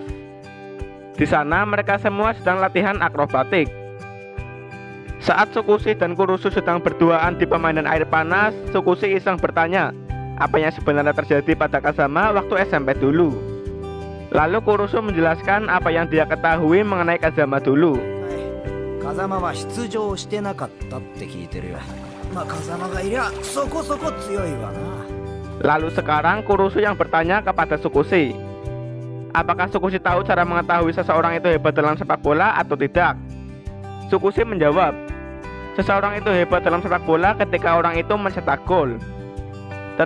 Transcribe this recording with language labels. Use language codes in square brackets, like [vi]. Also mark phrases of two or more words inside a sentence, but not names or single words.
[id] Di sana mereka semua sedang latihan akrobatik. Saat Tsukushi dan Kurusu sedang berduaan di pemandian air panas, Tsukushi iseng bertanya apa yang sebenarnya terjadi pada Kazama waktu SMP dulu. Lalu Kurusu menjelaskan apa yang dia ketahui mengenai Kazama dulu. [ja] 風間は出場してなかったって聞いてるよ。まあ風間がいりゃそこそこ強いわな。 [id] Lalu sekarang Kurusu yang bertanya kepada Tsukushi, apakah Tsukushi tahu cara mengetahui seseorang itu hebat dalam sepak bola atau tidak? Tsukushi menjawab, seseorang itu hebat dalam sepak bola ketika orang itu mencetak gol.